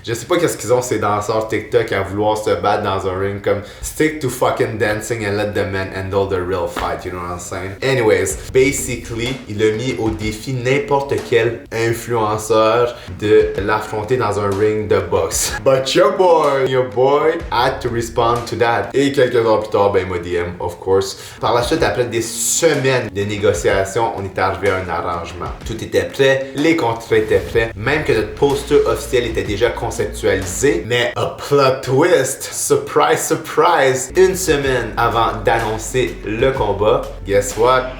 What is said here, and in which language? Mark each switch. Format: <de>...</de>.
<fr>Je sais pas qu'est-ce qu'ils ont ces danseurs TikTok à vouloir se battre dans un ring comme</fr> <en>stick to fucking dancing and let the men handle the real fight, you know what I'm saying? Anyways, basically,</en> <fr>il a mis au défi n'importe quel influenceur de l'affronter dans un ring de boxe.</fr> <en>But your boy had to respond to that.</en> <fr>Et quelques heures plus tard, ben il m'a DM,</fr> <en>of course.</en> <fr>Par la suite, après des semaines de négociations, on est arrivé à un arrangement. Tout était prêt, les contrats étaient prêts, même que notre poster officiel était déjà conceptualisé, mais</fr> <en>a plot twist,</en> <fr>surprise, surprise, une semaine avant d'annoncer le combat,</fr> <en>guess what?</en>